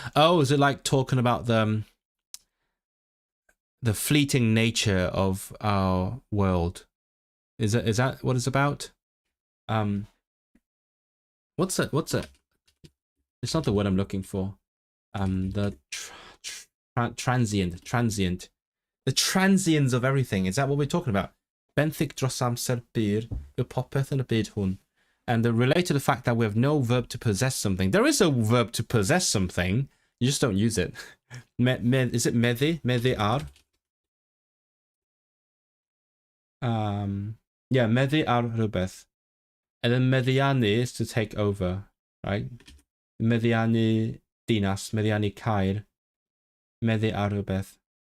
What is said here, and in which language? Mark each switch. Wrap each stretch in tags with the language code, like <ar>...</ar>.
<en>Oh, is it like talking about the fleeting nature of our world? Is that what it's about? What's it? It's not the word I'm looking for. The transient. The transience of everything. Is that what we're talking about?</en> <cy>Benthyg dros amser byr yw popeth yn y byd hwn.</cy> <en>And they're related to the fact that we have no verb to possess something. There is a verb to possess something. You just don't use it. Is it meddu? Meddu ar?</en> <cy>Yeah, meddu ar rhywbeth.</cy> <en>And then meddiannu is to take over, right?</en> <cy>Meddiannu dinas, meddiannu caer, meddu ar rhywbeth.</cy>